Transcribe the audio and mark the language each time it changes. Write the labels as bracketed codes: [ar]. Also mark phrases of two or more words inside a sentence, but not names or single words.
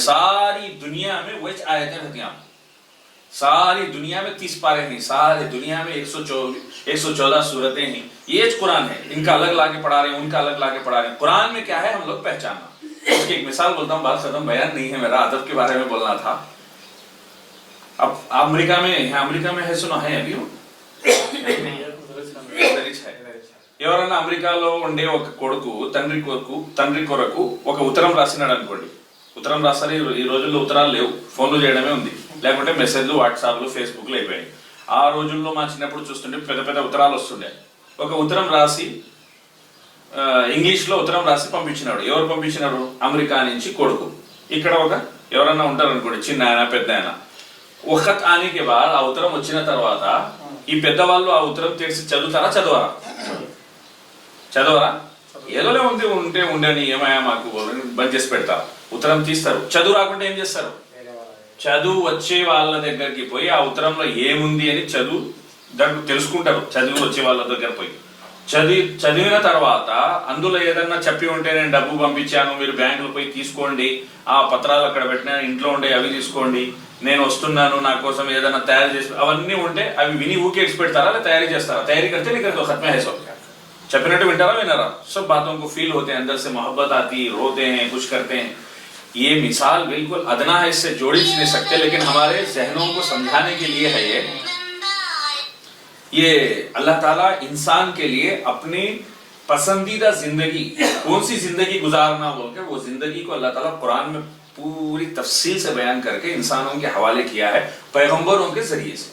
[hi] सारी दुनिया में वही आयतें रहती हैं. सारी दुनिया में 30 पारे हैं, सारी दुनिया में 114 सूरतें हैं. ये कुरान है. इनका अलग लाके पढ़ा रहे हैं, उनका अलग लाके पढ़ा रहे हैं. कुरान में क्या है हम लोग पहचानना. उसकी एक मिसाल बोलता हूँ, बात खत्म, बयान नहीं है मेरा, अदब के बारे में बोलना था. अब अमेरिका में है, सुना है अभी [te] ఎవరన్నా అమెరికాలో ఉండే ఒక కొడుకు తండ్రి కొరకు ఒక ఉత్తరం రాసినాడు అనుకోండి. ఉత్తరం రాస్తారు, ఈ రోజుల్లో ఉత్తరాలు లేవు, ఫోన్లు చేయడమే ఉంది, లేకుంటే మెసేజ్లు వాట్సాప్లు ఫేస్బుక్లు అయిపోయాయి. ఆ రోజుల్లో మా చిన్నప్పుడు చూస్తుంటే పెద్ద పెద్ద ఉత్తరాలు వస్తుండే. ఒక ఉత్తరం రాసి ఇంగ్లీష్లో ఉత్తరం రాసి పంపించినాడు. ఎవరు పంపించినాడు? అమెరికా నుంచి కొడుకు. ఇక్కడ ఒక ఎవరన్నా ఉంటారు అనుకోండి, చిన్న ఆయన పెద్ద ఆయన, ఒక [hi] ख़त आने के बाद [te] ఆ ఉత్తరం వచ్చిన తర్వాత ఈ పెద్దవాళ్ళు ఆ ఉత్తరం తెరిచి చదువుతారా చదవరా? చదవరా? ఏదోలే ఉంది ఉంటే ఉండని ఏమయ్యా మాకు బంద్ చేసి పెడతారు, ఉత్తరం తీస్తారు. చదువు రాకుంటే ఏం చేస్తారు? చదువు వచ్చే వాళ్ళ దగ్గరికి పోయి ఆ ఉత్తరంలో ఏముంది అని దాంట్లో తెలుసుకుంటారు. చదువు వచ్చే వాళ్ళ దగ్గర పోయి చదివిన తర్వాత అందులో ఏదన్నా చెప్పి ఉంటే నేను డబ్బు పంపించాను, మీరు బ్యాంకులో పోయి తీసుకోండి, ఆ పత్రాలు అక్కడ పెట్టినా ఇంట్లో ఉండే అవి తీసుకోండి, నేను వస్తున్నాను నా కోసం ఏదైనా తయారు చేసి, అవన్నీ ఉంటే అవి విని ఊకే ఇచ్చి పెడతారా లేదా తయారీ చేస్తారా? [hi] తయారీ करते नहीं करते, खत्म है सब. [te] చెప్పినట్టు వింటారా వినరా? [hi] सब बातों को फील होते हैं, अंदर से मोहब्बत आती, रोते हैं, कुछ करते हैं. ये मिसाल बिल्कुल अदना है, इससे जोड़ी नहीं सकते, लेकिन हमारे जहनों को समझाने के लिए है. ये अल्लाह ताला इंसान के लिए अपनी पसंदीदा जिंदगी कौन सी जिंदगी गुजारना बोलकर वो जिंदगी को अल्लाह ताला कुरान में पूरी तफसील से बयान करके इंसानों के हवाले किया है पैगंबरों के जरिए से.